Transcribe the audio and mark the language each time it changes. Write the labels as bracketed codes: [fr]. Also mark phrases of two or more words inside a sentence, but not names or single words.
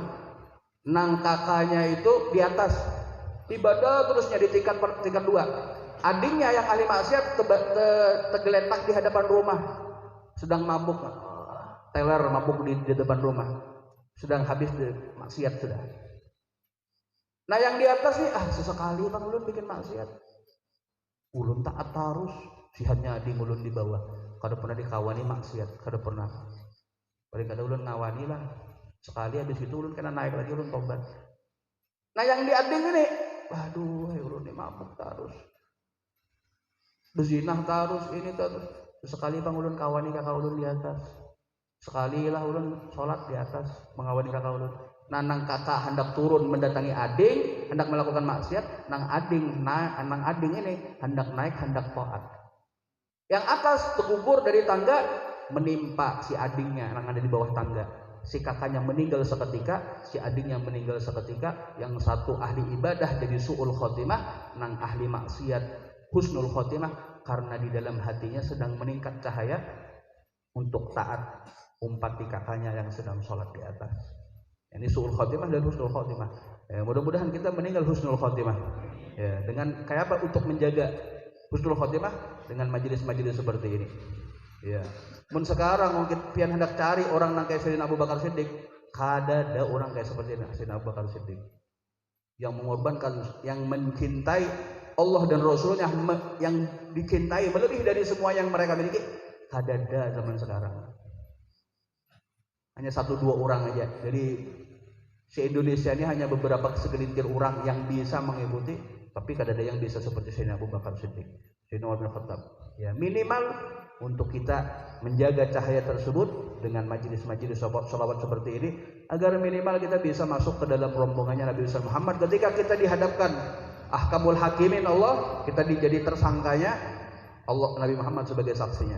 [bjn] Nang kakaknya itu di atas ibadah terusnya di tingkat 2. [id] Adiknya yang ahli maksiat tergeletak di hadapan rumah, sedang mabuk, teler mabuk di depan rumah, sedang habis maksiat sudah. Nah yang di atas nih, [bjn] sesekali bang ulun bikin maksiat, ulun taat terus, sihatnya adik ulun di bawah, kada pernah dikawani maksiat, kada pernah. Paling kada ulun ngawani lah, sekali habis itu ulun kena naik lagi, ulun tobat. Nah yang di adik ini, waduh ulun ini mabuk terus, berzinah terus, ini terus. Sekali bang ulun kawani kakak ulun di atas, sekali lah ulun sholat di atas mengawani kakak ulun. Nah nang kakak hendak turun mendatangi ading, hendak melakukan maksiat, nang ading ini hendak naik, hendak taat. [id] Yang atas terkubur dari tangga, menimpa si adingnya yang ada di bawah tangga. Si kakaknya meninggal seketika, si adingnya meninggal seketika. Yang satu ahli ibadah jadi [ar] سوء الخاتمة, [id] nang ahli maksiat [ar] حسن الخاتمة, [id] karena di dalam hatinya sedang meningkat cahaya untuk taat umpat di kakaknya yang sedang sholat di atas. Ini [ar] سوء الخاتمة [id] dan [ar] حسن الخاتمة. [id] Ya, mudah-mudahan kita meninggal [ar] حسن الخاتمة. [id] Ya, dengan kayak apa untuk menjaga husnul khotimah? Dengan majelis-majelis seperti ini. Ya. Mun sekarang mungkin pian hendak cari orang nang kayak Sayyidina Abu Bakar Siddiq, kada ada orang kayak seperti Sayyidina Abu Bakar Siddiq yang mengorbankan, yang mencintai Allah dan Rasulnya, yang dicintai melebihi dari semua yang mereka miliki. [bjn] Kada ada zaman sekarang. [id] Hanya 1-2 orang aja. Jadi se-Indonesia ini hanya beberapa segelintir orang yang bisa mengikuti, tapi kada ada yang bisa seperti Sayyidina Abu Bakar Siddiq, Sayyidina Umar bin Khattab. Ya, minimal untuk kita menjaga cahaya tersebut dengan majelis-majelis sholawat seperti ini, agar minimal kita bisa masuk ke dalam rombongannya Nabi besar Muhammad. Ketika kita dihadapkan [ar] أحكم الحاكمين [id] Allah, kita jadi tersangkanya Allah, Nabi Muhammad sebagai saksinya.